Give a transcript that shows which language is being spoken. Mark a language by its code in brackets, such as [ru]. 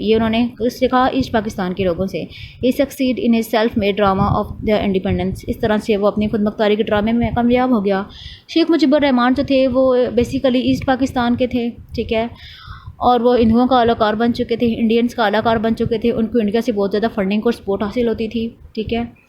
[ur] یہ انہوں نے اس سے کہا ایسٹ پاکستان کے لوگوں سے. [en] he succeed in his self made drama of the independence. [ur] اس طرح سے وہ اپنی خود مختاری کے ڈرامے میں کامیاب ہو گیا. شیخ مجیب الرحمان جو تھے وہ بیسیکلی ایسٹ پاکستان کے تھے. ٹھیک ہے. اور وہ ہندوؤں کا اعلی کار بن چکے تھے, انڈینس کا اعلی کار بن چکے تھے. ان کو انڈیا سے بہت زیادہ فنڈنگ اور سپورٹ حاصل ہوتی تھی. ٹھیک ہے.